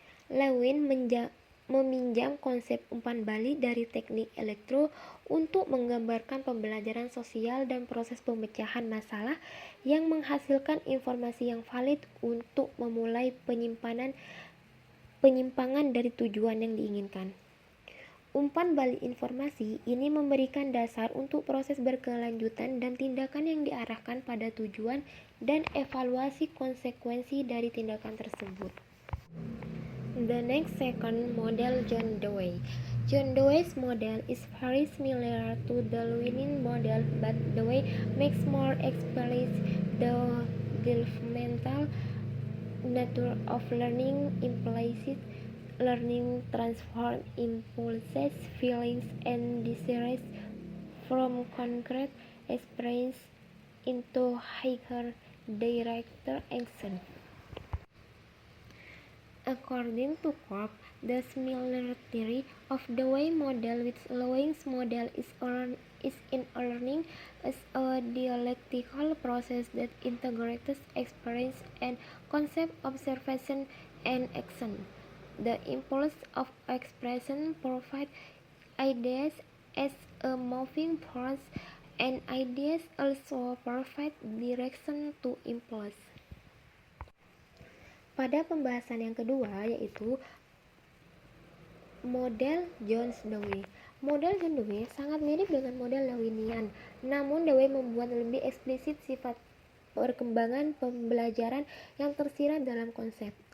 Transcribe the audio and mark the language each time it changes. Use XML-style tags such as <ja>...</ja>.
<id>Lewin meminjam konsep umpan balik dari teknik elektro untuk menggambarkan pembelajaran sosial dan proses pemecahan masalah yang menghasilkan informasi yang valid untuk memulai penyimpangan dari tujuan yang diinginkan. Umpan balik informasi ini memberikan dasar untuk proses berkelanjutan dan tindakan yang diarahkan pada tujuan dan evaluasi konsekuensi dari tindakan tersebut.</id> <en>The next second model, John Dewey. John Dewey's model is very similar to the Lewinian model, but Dewey makes more explicit the developmental nature of learning. Implicit learning transforms impulses, feelings, and desires from concrete experience into higher directed action. According to Korb, the similarity of the Dewey model with Lewin's model is in learning as a dialectical process that integrates experience and concept, observation, and action. The impulse of expression provides ideas as a moving force, and ideas also provide direction to impulse.</en> <id>Pada pembahasan yang kedua yaitu model John Dewey. Model John Dewey sangat mirip dengan model Lewinian, namun Dewey membuat lebih eksplisit sifat perkembangan pembelajaran yang tersirat dalam konsep.</id>